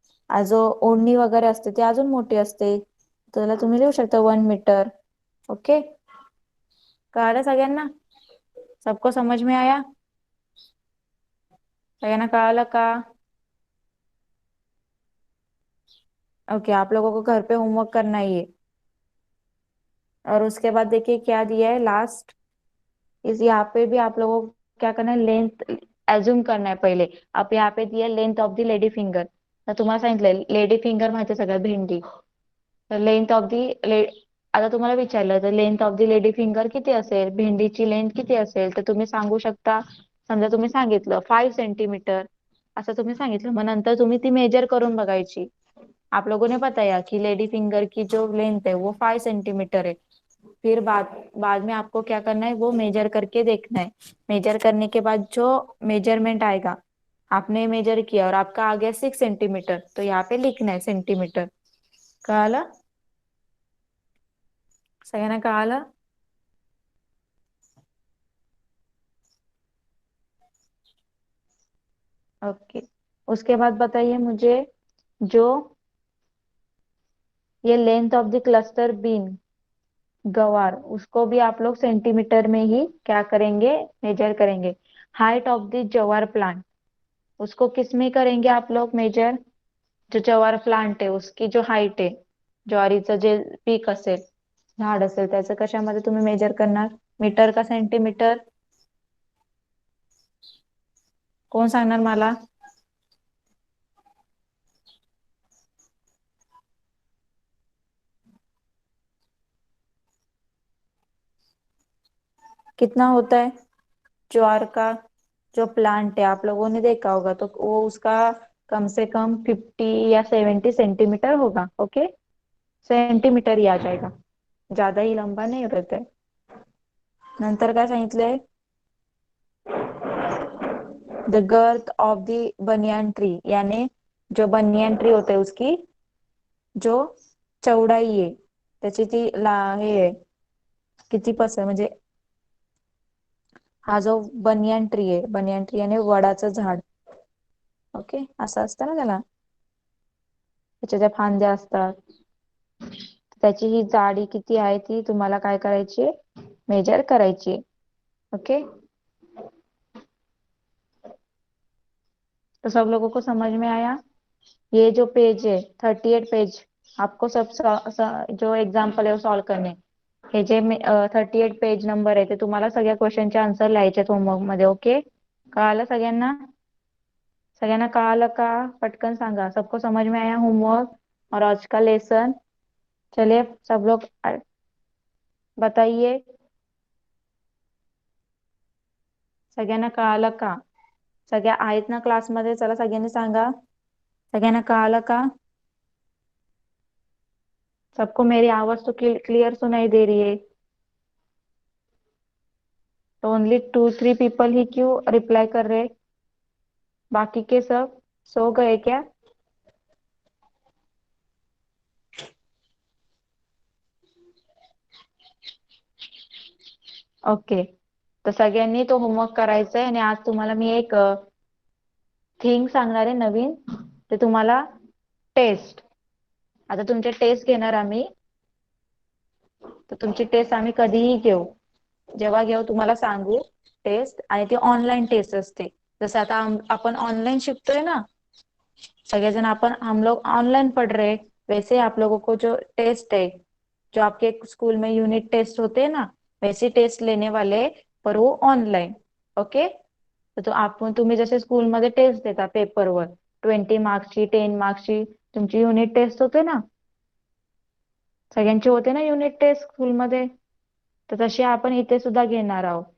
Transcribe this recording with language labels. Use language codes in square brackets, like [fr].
[mr] जो ओढणी वगैरे असते ती अजून मोठी असते, त्याला तुम्ही लिहू शकता 1 मीटर. ओके. कळालं सगळ्यांना, [hi] सबको समझ में आया, [mr] सगळ्यांना कळालं का. [en] Okay. [hi] आप लोगों को घर पे होमवर्क करना ही है. और उसके बाद देखिए क्या दिया है लास्ट, इस यहाँ पे भी आप लोगों को क्या करना है, लेंथ एज्यूम करना है पहिले. आप यहाँ पे दिया length of the lady finger. [mr] तर तुम्हाला सांगितलंय लेडी फिंगर माहिती आहे सगळं, भेंडी. तर लेंथ ऑफ दी आता तुम्हाला विचारलं तर length of the lady finger किती असेल, भेंडीची लेंथ किती असेल, तर तुम्ही सांगू शकता. समजा तुम्ही सांगितलं 5 सेंटीमीटर असं तुम्ही सांगितलं, मग नंतर तुम्ही ती मेजर करून बघायची. [hi] आप लोगों ने बताया कि लेडी फिंगर की जो लेंथ है वो 5 सेंटीमीटर है. फिर बाद में आपको क्या करना है, वो मेजर करके देखना है. मेजर करने के बाद जो मेजरमेंट आएगा, आपने मेजर किया और आपका आ गया 6 सेंटीमीटर, तो यहाँ पे लिखना है सेंटीमीटर. [mr] कळालं सगळ्यांना, कळालं. [hi] ओके. उसके बाद बताइए मुझे, जो ये length of the cluster bean, गवार, उसको भी आप लोग सेंटीमीटर में ही क्या करेंगे, मेजर करेंगे. हाइट ऑफ द जवार प्लांट, उसको किस में करेंगे आप लोग मेजर. [mr] जो जवार प्लांट आहे [hi] उसकी जो हाईट [mr] आहे, ज्वारीचं जे पीक असेल, झाड असेल, त्याचं कशामध्ये तुम्ही मेजर करणार, मीटर का सेंटीमीटर. कोण सांगणार मला. [hi] कितना होता है ज्वार का जो प्लांट है, आप लोगों ने देखा होगा, तो वो उसका कम से कम 50 या 70 सेंटीमीटर होगा. ओके. सेंटीमीटर ही आ जाएगा, ज्यादा ही लंबा नहीं रहता है. [mr] नंतर काय सांगितलंय, [en] the girth of the banyan tree, [hi] यानी जो बनियान ट्री होते उसकी जो चौडाई [mr] आहे त्याची ती हे आहे, किती म्हणजे हा जो बनियान ट्री आहे, बनियान ट्री याने वडाचं झाड. ओके. असं असतं ना त्याला, त्याच्या ज्या फांद्या असतात, त्याची ही जाडी किती आहे ती तुम्हाला काय करायची, मेजर करायची. [en] Okay. [hi] तो सब लोगों को समझ में आया. ये जो पेज है 38 पेज, आपको सब जो एग्जाम्पल आहे वो सॉल्व करणे. [mr] हे जे 38 पेज नंबर आहे ते तुम्हाला सगळ्या क्वेश्चनचे आन्सर लिहायचे होमवर्क मध्ये. ओके. कळालं सगळ्यांना, सगळ्यांना कळालं का, पटकन सांगा. [hi] सबको समझ में आया होमवर्क और आज का लेसन. चलिए सब लोग बताइए, [mr] सगळ्यांना कळालं का, सगळ्या आहेत ना क्लासमध्ये, चला सगळ्यांनी सांगा, सगळ्यांना कळालं का. [hi] सबको मेरी आवाज तो क्लियर सुनाई दे रही है. तो [en] only 2-3 people [hi] ही क्यों रिप्लाई कर रहे, बाकी के सब सो गए क्या. [en] Okay. [mr] तर सगळ्यांनी तो होमवर्क करायचा आहे. आणि आज तुम्हाला मी एक थिंग सांगणार आहे नवीन, ते तुम्हाला टेस्ट. आता तुमचे टेस्ट घेणार आम्ही. तर तुमची टेस्ट आम्ही कधीही घेऊ. जेव्हा घेऊ तुम्हाला सांगू. टेस्ट आणि ती ऑनलाईन टेस्ट असते. जसं आता आपण ऑनलाईन शिकतोय ना. सगळेजण [hi] हम लोग ऑनलाइन पढ़ रहे, वैसे आप लोगों को जो टेस्ट है, जो आपके स्कूल में यूनिट टेस्ट होते हैं ना, वैसे टेस्ट लेने वाले, पर वो ऑनलाईन. [en] Okay. [mr] तो तुम्ही जसे स्कूलमध्ये टेस्ट देता पेपरवर, 20 मार्क्सची, 10 मार्क्सची तुमची युनिट टेस्ट होते ना. सगळ्यांची होते ना युनिट टेस्ट स्कूलमध्ये. तर तशी आपण इथे सुद्धा घेणार आहोत.